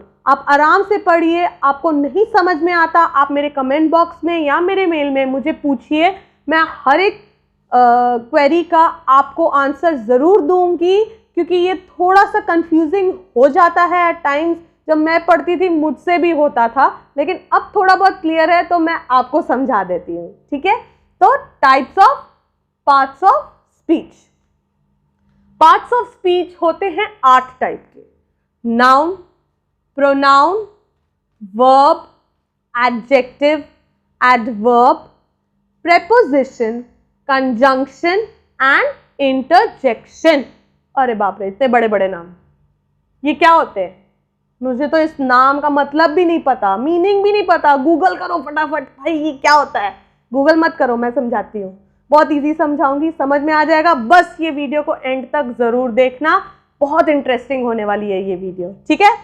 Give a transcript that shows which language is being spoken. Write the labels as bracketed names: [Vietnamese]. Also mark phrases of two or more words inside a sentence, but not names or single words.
[Hindi] आप आराम से पढ़िए, आपको नहीं समझ में आता आप मेरे [English] comment box [Hindi] में या मेरे मेल में मुझे पूछिए, मैं हर एक क्वेरी का आपको आंसर ज़रूर दूंगी, क्योंकि ये थोड़ा सा कंफ्यूजिंग हो जाता है [English] at times. [Hindi] जब मैं पढ़ती थी मुझसे भी होता था, लेकिन अब थोड़ा बहुत क्लियर है तो मैं आपको समझा देती हूँ, ठीक है। [English] तो types of parts of speech. parts of speech [Hindi] होते हैं 8 टाइप के। नाउन, [English] pronoun, verb, adjective, adverb, preposition, conjunction and interjection। [Hindi] अरे बाप रे, इतने बड़े बड़े नाम, ये क्या होते हैं? मुझे तो इस नाम का मतलब भी नहीं पता, मीनिंग भी नहीं पता। गूगल करो फटाफट, भाई ये क्या होता है। गूगल मत करो, मैं समझाती हूँ, बहुत इजी समझाऊंगी, समझ में आ जाएगा। बस ये वीडियो को एंड तक जरूर देखना, बहुत इंटरेस्टिंग होने वाली है ये वीडियो, ठीक है।